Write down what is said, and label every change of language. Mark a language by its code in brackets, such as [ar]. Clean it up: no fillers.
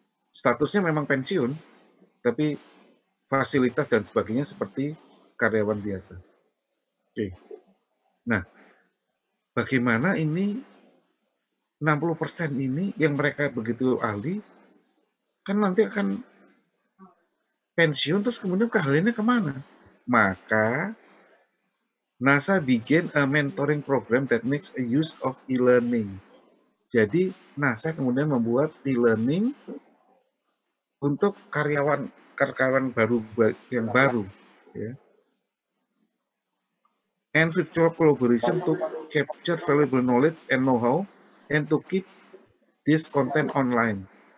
[id] Statusnya memang pensiun, tapi fasilitas dan sebagainya seperti karyawan biasa. Oke. Nah, bagaimana ini 60% ini yang mereka begitu ahli, kan nanti akan pensiun terus kemudian keahliannya kemana? Maka NASA bikin [en] a mentoring program that makes a use of e-learning. [id] Jadi NASA kemudian membuat e-learning untuk karyawan baru yang baru, ya. [en] And virtual collaboration to capture valuable knowledge and know-how and to keep this content online.